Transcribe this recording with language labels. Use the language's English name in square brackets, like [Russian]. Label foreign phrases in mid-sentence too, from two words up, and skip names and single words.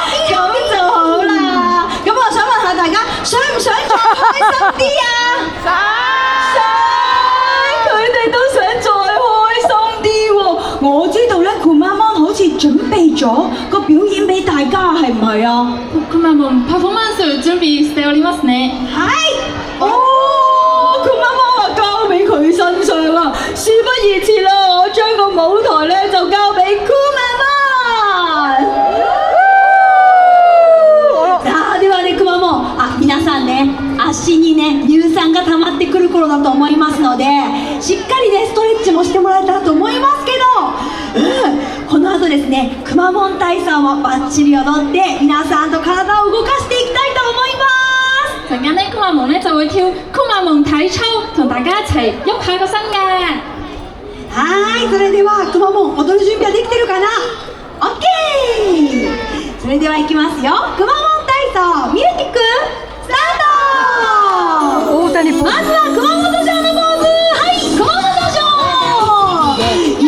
[Cantonese] 咁就好啦。咁我想問下大家，想唔想再開心啲啊？想！佢哋都想再開心啲喎。我知道咧，Kumamon好似準備咗個表演俾大家，係唔係啊？ [Japanese] Kumamon パフォーマンスを準備しておりますね。 [Cantonese] 係。Kumamon話交俾佢身上啦。事不宜遲啦，我將個舞台咧就交俾 Kumamon。 [Japanese] さあではね、Kumamon、皆さんね、足にね乳酸が溜まってくる頃だと思いますので、しっかりねストレッチもしてもらえたらと思いますけど、この後ですね、Kumamon体操もバッチリ踊って皆さんと体を動かしていきたいと思います。 [Cantonese] 陣間咧，Kumamon咧就會跳Kumamon體操，同大家一齊喐下個身嘅。 [Japanese] はい、それではKumamon踊る準備はできてるかな？ OK！ それではいきますよ。Kumamon体操ミュージックスタート。まずは熊本城のポーズ。はい、熊本城。